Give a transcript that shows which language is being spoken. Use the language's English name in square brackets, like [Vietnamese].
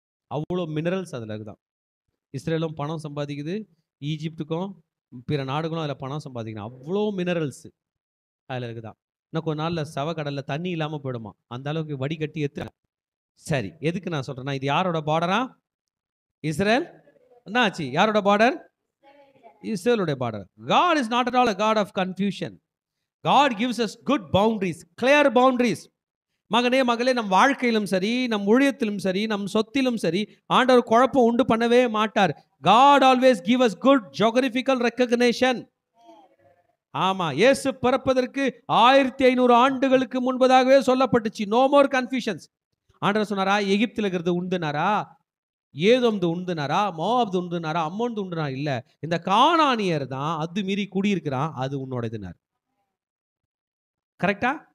[Tamil] அவ்வளோ மினரல்ஸ் அதில் இருக்குதான். இஸ்ரேலும் பணம் சம்பாதிக்குது, ஈஜிப்டுக்கும் பிற நாடுகளும் அதில் பணம் சம்பாதிக்கணும். அவ்வளோ மினரல்ஸ் அதில் இருக்குதான். இன்னும் கொஞ்ச நாளில் சவக்கடலில் தண்ணி இல்லாமல் போயிடுமா, அந்த அளவுக்கு வடிகட்டி எத்து. சரி, எதுக்கு நான் சொல்கிறேன்னா, இது யாரோட பார்டரா? இஸ்ரேல். என்ன ஆச்சு? யாரோட பார்டர்? இஸ்ரேலுடைய border. [English] God is not at all a God of confusion. God gives us good boundaries, clear boundaries. [Tamil] மகனே மகளே, நம் வாழ்க்கையிலும் சரி, நம் ஊழியத்திலும் சரி, நம் சொத்திலும் சரி, ஆண்டவர் குழப்பம் உண்டு பண்ணவே மாட்டார். [English] God always give us good geographical recognition. [Tamil] ஆமா, இயேசு பிறப்பதற்கு 1500 ஆண்டுகளுக்கு முன்பதாகவே சொல்லப்பட்டுச்சு. [English] No more confusions. [Tamil] ஆண்டவர் சொன்னாரா எகிப்தில் இருக்கிறது உண்டுனாரா, ஏதோம்து உண்டுனாரா, மோவாப்து உண்டுனாரா, அம்மோன்து உண்டுனாரா? இல்ல, இந்த கானானியர் தான் அது மீறி குடியிருக்கிறான், அது உன்னோட இதுனார். கரெக்டா?